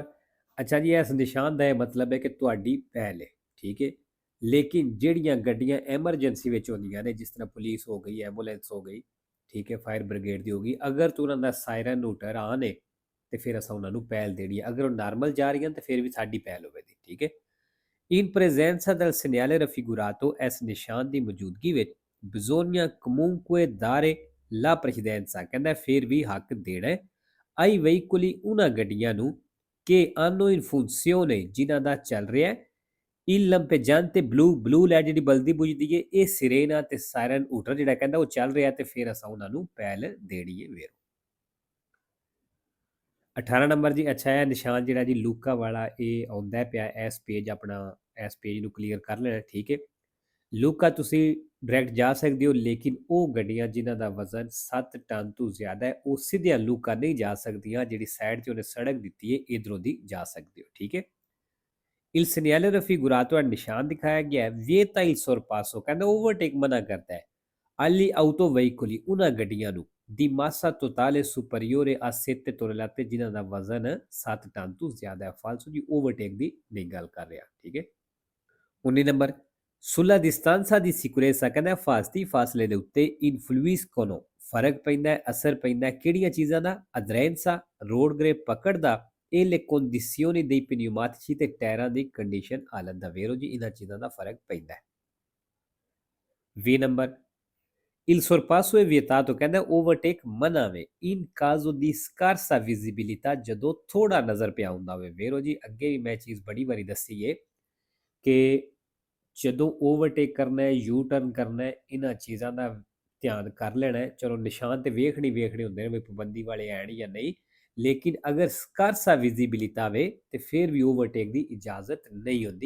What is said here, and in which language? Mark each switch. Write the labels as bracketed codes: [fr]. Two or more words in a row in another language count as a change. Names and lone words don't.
[pa] ਅੱਛਾ ਜੀ, ਇਸ ਨਿਸ਼ਾਨ ਦਾ ਇਹ ਮਤਲਬ ਹੈ ਕਿ ਤੁਹਾਡੀ ਪਹਿਲ ਹੈ। ਠੀਕ ਹੈ। ਲੇਕਿਨ ਜਿਹੜੀਆਂ ਗੱਡੀਆਂ ਐਮਰਜੈਂਸੀ ਵਿੱਚ ਹੁੰਦੀਆਂ ਨੇ, ਜਿਸ ਤਰ੍ਹਾਂ ਪੁਲਿਸ ਹੋ ਗਈ, ਐਂਬੂਲੈਂਸ ਹੋ ਗਈ, ਠੀਕ ਹੈ, [en] fire brigade [pa] ਦੀ ਹੋ ਗਈ, ਅਗਰ ਉਹਨਾਂ ਦਾ [en] siren hooter on [pa] ਹੈ ਤੇ ਫਿਰ ਅਸਾਂ ਉਹਨਾਂ ਨੂੰ ਪਹਿਲ ਦੇਣੀ ਹੈ। ਅਗਰ ਉਹ ਨਾਰਮਲ ਜਾ ਰਹੀਆਂ ਤੇ ਫਿਰ ਵੀ ਸਾਡੀ ਪਹਿਲ ਹੋਵੇਗੀ। ਠੀਕ ਹੈ। [it] In presenza del segnale raffigurato, [pa] ਇਸ ਨਿਸ਼ਾਨ ਦੀ ਮੌਜੂਦਗੀ ਵਿੱਚ [it] bisogna comunque dare la precedenza, [pa] ਕਹਿੰਦਾ ਫਿਰ ਵੀ ਹੱਕ ਦੇਣਾ ਹੈ [it] ai veicoli, [pa] ਉਹਨਾਂ ਗੱਡੀਆਂ ਨੂੰ [it] che hanno in funzione, [pa] ਜਿਨ੍ਹਾਂ ਦਾ ਚੱਲ ਰਿਹਾ ਹੈ [it] il lampeggiante blu, [en] blue light [pa] ਜਿਹੜੀ ਬਲਦੀ ਬੁਝਦੀ ਹੈ, ਇਹ ਸਿਰੇਨਾ ਤੇ [en] siren hooter [pa] ਜਿਹੜਾ ਕਹਿੰਦਾ ਉਹ ਚੱਲ ਰਿਹਾ ਤੇ ਫਿਰ ਅਸਾਂ ਉਹਨਾਂ ਨੂੰ ਪਹਿਲ ਦੇਣੀ ਹੈ। ਵੇਰੋ 18 ਨੰਬਰ ਜੀ। ਅੱਛਾ, ਇਹ ਨਿਸ਼ਾਨ ਜਿਹੜਾ ਜੀ ਲੂਕਾ ਵਾਲਾ ਇਹ ਆਉਂਦਾ ਪਿਆ ਇਸ ਪੇਜ, ਆਪਣਾ ਇਸ ਪੇਜ ਨੂੰ ਕਲੀਅਰ ਕਰ ਲੈਣਾ। ਠੀਕ ਹੈ। ਲੂਕਾ ਤੁਸੀਂ ਡਾਇਰੈਕਟ ਜਾ ਸਕਦੇ ਹੋ, ਲੇਕਿਨ ਉਹ ਗੱਡੀਆਂ ਜਿਨ੍ਹਾਂ ਦਾ ਵਜ਼ਨ 7 ਟਨ ਤੋਂ ਜ਼ਿਆਦਾ ਹੈ ਉਹ ਸਿੱਧੀਆਂ ਲੂਕਾ ਨਹੀਂ ਜਾ ਸਕਦੀਆਂ, ਜਿਹੜੀ ਸਾਈਡ 'ਤੇ ਉਹਨੇ ਸੜਕ ਦਿੱਤੀ ਹੈ ਇਧਰੋਂ ਦੀ ਜਾ ਸਕਦੇ ਹੋ। ਠੀਕ ਹੈ। [it] il segnale raffigurato, [pa] ਨਿਸ਼ਾਨ ਦਿਖਾਇਆ ਗਿਆ ਹੈ [it] vieta il sorpasso, [pa] ਕਹਿੰਦਾ ਓਵਰਟੇਕ ਮਨਾ ਕਰਦਾ ਹੈ [it] agli autoveicoli, [pa] ਉਹਨਾਂ ਗੱਡੀਆਂ ਨੂੰ [it] di massa totale superiore a 7 tonnellate, [pa] ਜਿਨ੍ਹਾਂ ਦਾ ਵਜ਼ਨ 7 ਟਨ ਤੋਂ ਜ਼ਿਆਦਾ ਹੈ। ਫਾਲਸੂ ਦੀ ਓਵਰਟੇਕ ਦੀ ਨਹੀਂ ਗੱਲ ਕਰ ਰਿਹਾ। ਠੀਕ ਹੈ। 19 ਨੰਬਰ। [it] sulla distanza di sicurezza, [pa] ਕਹਿੰਦਾ ਹਿਫਾਜ਼ਤੀ ਫਾਸਲੇ ਦੇ ਉੱਤੇ influiscono, ਫਰਕ ਪੈਂਦਾ ਹੈ, ਅਸਰ ਪੈਂਦਾ ਹੈ ਕਿਹੜੀਆਂ ਚੀਜ਼ਾਂ ਦਾ? aderenza, [en] road grip [pa] ਪਕੜ ਦਾ, ਇਹ [it] le condizioni dei pneumatici [pa] ਤੇ ਟਾਇਰਾਂ ਦੀ ਕੰਡੀਸ਼ਨ ਹਾਲਤ ਦਾ। ਵੇਰੋ ਜੀ, ਇਹਨਾਂ ਚੀਜ਼ਾਂ ਦਾ ਫਰਕ ਪੈਂਦਾ ਹੈ। 20 ਨੰਬਰ। [it] il sorpasso è vietato, [pa] ਕਹਿੰਦਾ ਓਵਰਟੇਕ ਮਨਾ ਵੇ [it] in caso di scarsa visibilità, [pa] ਜਦੋਂ ਥੋੜਾ ਨਜ਼ਰ ਪਿਆ ਹੁੰਦਾ ਹੋਵੇ। ਵੇਰੋ ਜੀ, ਅੱਗੇ ਵੀ ਮੈਂ ਚੀਜ਼ ਬੜੀ ਵਾਰੀ ਦੱਸੀ ਹੈ ਕਿ ਜਦੋਂ ਓਵਰਟੇਕ ਕਰਨਾ ਹੈ, [en] U turn [pa] ਕਰਨਾ ਹੈ, ਇਹਨਾਂ ਚੀਜ਼ਾਂ ਦਾ ਧਿਆਨ ਕਰ ਲੈਣਾ ਹੈ। ਚਲੋ ਨਿਸ਼ਾਨ ਤੇ ਵੇਖਣੇ ਹੁੰਦੇ ਨੇ ਵੀ ਪਾਬੰਦੀ ਵਾਲੇ ਐਣ ਜਾਂ ਨਹੀਂ, ਲੇਕਿਨ ਅਗਰ ਸਕਾਰਸਾ ਵਿਜ਼ਿਬਿਲਿਟੀ ਆਵੇ ਤੇ ਫਿਰ ਵੀ ਓਵਰਟੇਕ ਦੀ ਇਜਾਜ਼ਤ ਨਹੀਂ ਹੁੰਦੀ।